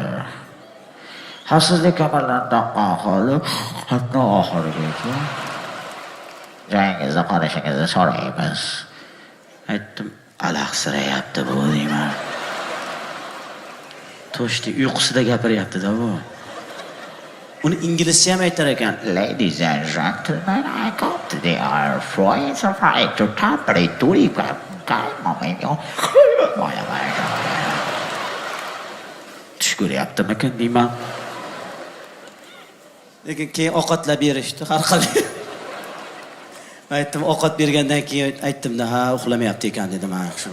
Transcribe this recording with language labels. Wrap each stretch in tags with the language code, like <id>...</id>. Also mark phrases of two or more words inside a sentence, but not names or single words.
<uz>Xavfsizlik kamarlarini taqqan holda hatto oxirigacha joyingizda qolishingizni so'raymiz. Aytdim, alahsirayapti bu deyman. To'shni uyqusida gapiryapti-da bu. Uni inglizcha ham aytar ekan.</uz> <en>Ladies and gentlemen, I got the flight right to Capri</en> <uz>Tush ko'ryaptimikan deyman. Lekin keyin ovqatlab berishdi har qalay. Aytdim, ovqat bergandan keyin aytdim-da, ha, uxlamayapti ekan dedim, ha, shu.</uz>